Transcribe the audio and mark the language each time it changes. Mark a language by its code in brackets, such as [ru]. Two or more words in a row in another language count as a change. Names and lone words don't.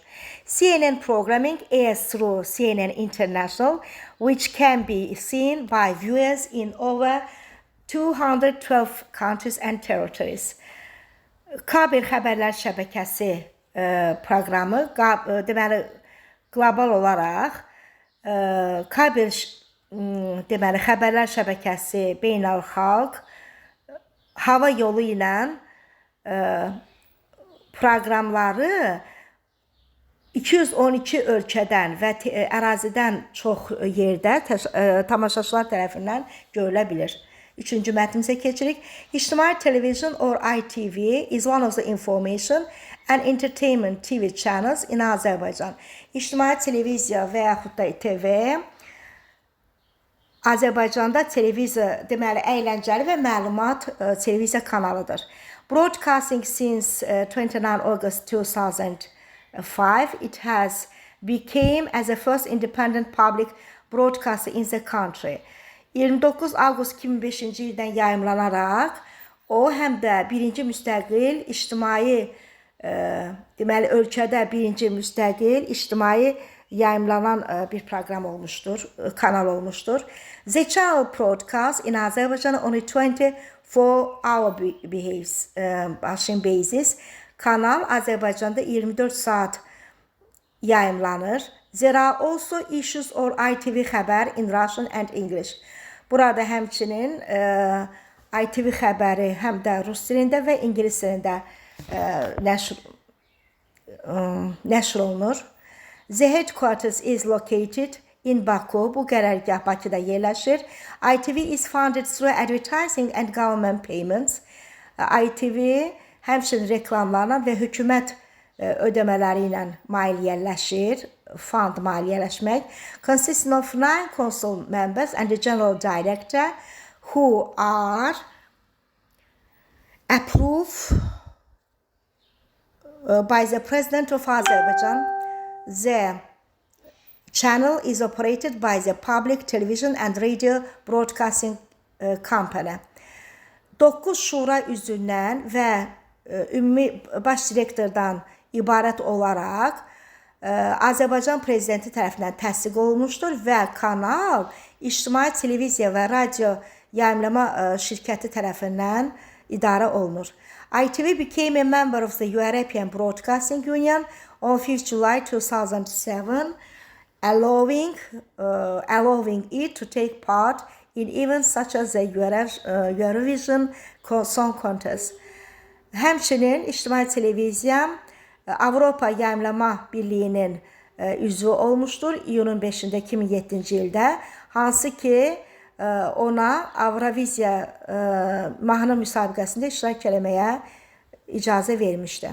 [en] CNN programming airs through CNN International, which can be seen by viewers in over 212 countries and territories. [az] Kabel xəbərlər şəbəkəsi proqramı deməli qlobal olaraq kabel deməli xəbərlər şəbəkəsi beynəlxalq hava yolu ilə proqramları 212 ölkədən və ərazidən çox yerdə tamaşaçılar tərəfindən görülə bilir. Üçüncü mətnimizə keçirik. [en] İctimai television or ITV is one of the information and entertainment TV channels in Azərbaycan. [az] İctimai televiziya və yaxud da TV Azərbaycanda televiziya deməli əyləncəli və məlumat televiziya kanalıdır. [en] Broadcasting since 29 August 2005, it has became as the first independent public broadcaster in the country. [az] 29 avqust 2005-ci ildən yayımlanaraq o həm də birinci müstəqil ictimai deməli ölkədə birinci müstəqil ictimai yayımlanan bir proqram olmuşdur, kanal olmuşdur. [en] The channel broadcast in Azerbaijan on a 24-hour basis. [az] Kanal Azərbaycanda 24 saat yayımlanır. [en] There are also issues or ITV xəbər in Russian and English. [az] Burada həmçinin ITV xəbəri həm də rus dilində və ingilis dilində nəşr olunur. [en] The headquarters is located in Baku. [az] Bu qərargah Bakıda yerləşir. [en] ITV is funded through advertising and government payments. [az] ITV həmçinin reklamlarla və hökumət ödəmələri ilə maliyyələşir. Fund maliyyələşmək. [en] Consisting of 9 council members and the general director who are approved by the President of Azerbaijan. The channel is operated by the Public Television and Radio Broadcasting Company. [az] 9 şura üzvündən və ümumi baş direktordan ibarət olaraq Azərbaycan prezidenti tərəfindən təsdiq olunmuşdur və kanal İctimai Televiziya və Radio Yayımlama şirkəti tərəfindən idarə olunur. [en] ITV became a member of the European Broadcasting Union on 5th July 2007, allowing it to take part in events such as the Eurovision Song Contest. [az] Həmçinin İctimai Televiziya Avropa Yayımlama Birliyinin üzvü olmuşdur iyunun 5-də 2007-ci ildə, hansı ki ona Avroviziya mahnı müsabiqəsində iştirak etməyə icazə vermişdi.